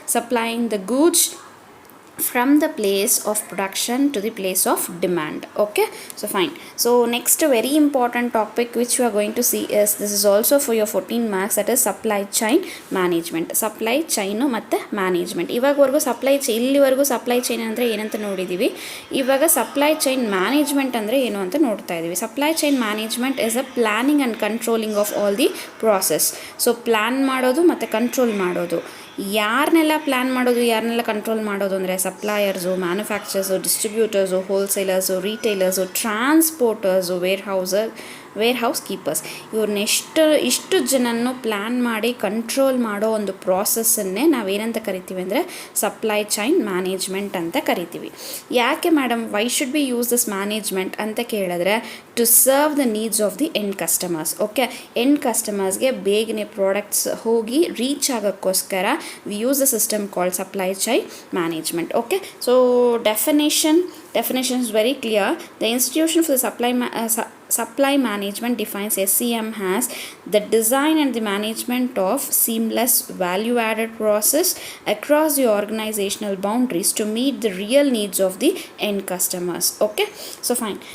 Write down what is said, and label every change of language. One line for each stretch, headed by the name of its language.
English: Supplying the goods from the place of production to the place of demand. Okay, so fine. So next very important topic which you are going to see is, this is also for your 14 marks, that is supply chain management.
Kannada: Supply chain ಮತ್ತು management. ಇವಾಗವರೆಗೂ ಇಲ್ಲಿವರೆಗೂ supply chain ಅಂದರೆ ಏನಂತ ನೋಡಿದ್ದೀವಿ. ಇವಾಗ
English: Supply chain management ಅಂದರೆ ಏನು ಅಂತ ನೋಡ್ತಾ ಇದ್ದೀವಿ. Supply chain management is a planning and controlling of all the process.
Kannada: So plan ಮಾಡೋದು ಮತ್ತು ಕಂಟ್ರೋಲ್ ಮಾಡೋದು. ಯಾರನ್ನೆಲ್ಲ ಪ್ಲ್ಯಾನ್ ಮಾಡೋದು, ಯಾರನ್ನೆಲ್ಲ ಕಂಟ್ರೋಲ್ ಮಾಡೋದು ಅಂದರೆ ಸಪ್ಲೈಯರ್ಸು, manufacturers, distributors, wholesalers, ರೀಟೇಲರ್ಸು, ಟ್ರಾನ್ಸ್ಪೋರ್ಟರ್ಸು, wear house keepers, ಇಷ್ಟು ಜನನ್ನು ಪ್ಲ್ಯಾನ್ ಮಾಡಿ ಕಂಟ್ರೋಲ್ ಮಾಡೋ ಒಂದು ಪ್ರಾಸೆಸ್ಸನ್ನೇ ನಾವೇನಂತ ಕರಿತೀವಿ ಅಂದರೆ ಸಪ್ಲೈ ಚೈನ್ ಮ್ಯಾನೇಜ್ಮೆಂಟ್ ಅಂತ ಕರಿತೀವಿ. ಯಾಕೆ madam
English: why should be use this management
Kannada: ಅಂತ ಕೇಳಿದ್ರೆ,
English: To serve the needs of the end customers.
Kannada: Okay, end ಕಸ್ಟಮರ್ಸ್ಗೆ ಬೇಗನೆ ಪ್ರಾಡಕ್ಟ್ಸ್ ಹೋಗಿ reach ಆಗೋಕ್ಕೋಸ್ಕರ
English: We use the system called supply chain management. Okay, so definition is very clear. The institution for the supply management defines SCM as the design and the management of seamless value added process across the organizational boundaries to meet the real needs of the end customers. Okay, so fine.